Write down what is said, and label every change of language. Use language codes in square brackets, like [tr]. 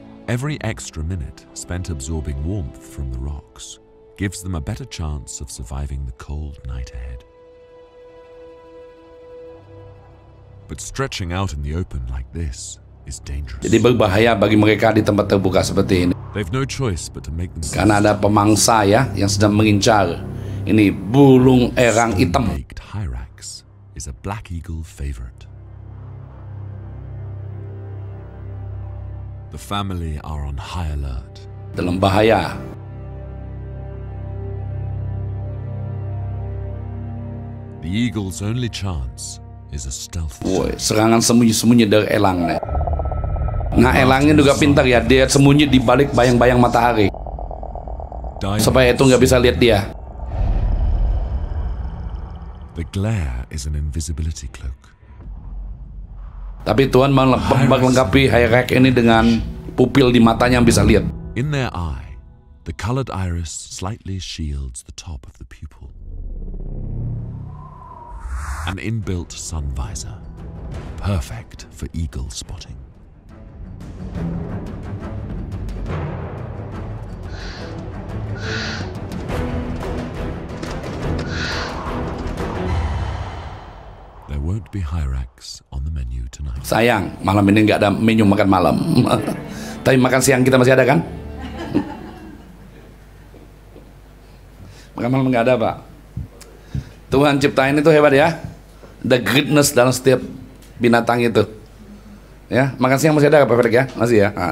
[en] Every extra minute spent absorbing warmth from the rocks gives them a better chance of surviving the cold night ahead. But stretching out in the open like this is dangerous. [id] Jadi berbahaya bagi mereka di tempat terbuka seperti ini. [en] They've no choice but to make themselves. [id] Karena ada pemangsa ya yang sedang mengincar. Ini burung erang hitam. [en] Baked hyrax is a black eagle favorite. The family are on high alert. [id] Dalam bahaya. [en] The eagle's only chance is a stealth. [id] Woi, serangan sembunyi-sembunyi dari elangnya. Nah, elangnya juga pintar ya, dia sembunyi di balik bayang-bayang matahari. Supaya itu nggak bisa lihat dia. [en] The glare is an invisibility cloak. [id] Tapi Tuhan melengkapi hyrax ini dengan pupil di matanya yang bisa lihat. [en] In their eye, the colored iris slightly shields the top of the pupil. An inbuilt sun visor, perfect for eagle spotting. There won't be hyrax on the menu tonight. [id] Sayang, malam ini nggak ada menu makan malam. Tapi makan siang kita masih ada kan? Makan malam nggak ada, Pak. Tuhan ciptain itu hebat ya. [en] The greatness [id] dalam setiap binatang itu. Ya, makan siang masih ada Pak Fredrik ya? Masih ya.